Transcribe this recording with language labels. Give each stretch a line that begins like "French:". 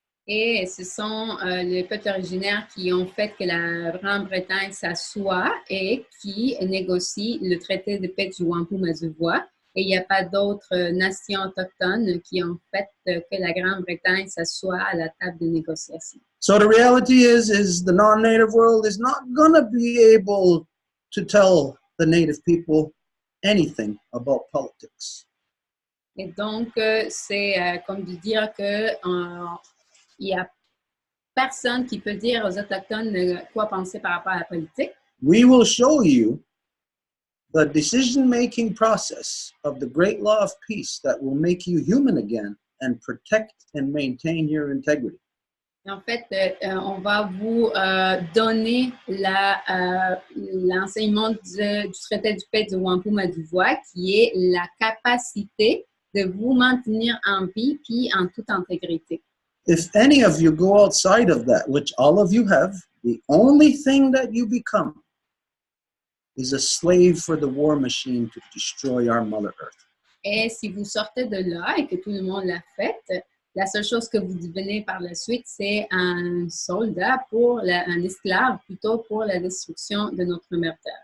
French: Et ce sont les peuples originaires qui ont fait que la Grande-Bretagne s'assoie et qui négocient le traité de paix du Wampum à Deux Voies. Et il n'y a pas d'autres nations autochtones qui ont fait que la Grande-Bretagne s'assoie à la table de négociation.
English: So the reality is the non-native world is not going to be able to tell the native people anything about politics.
French: Et donc, c'est comme de dire que il n'y a personne qui peut dire aux Autochtones quoi penser par rapport à la politique.
English: We will show you the decision-making process of the great law of peace that will make you human again and protect and maintain your integrity.
French: En fait, on va vous donner l'enseignement du traité de paix du Wampum à Deux Voies, qui est la capacité de vous maintenir en vie puis en toute intégrité.
English: If any of you go outside of that, which all of you have, the only thing that you become is a slave for the war machine to destroy our Mother Earth.
French: Et si vous sortez de là et que tout le monde l'a fait, la seule chose que vous devenez par la suite, c'est un soldat un esclave plutôt pour la destruction de notre mère Terre.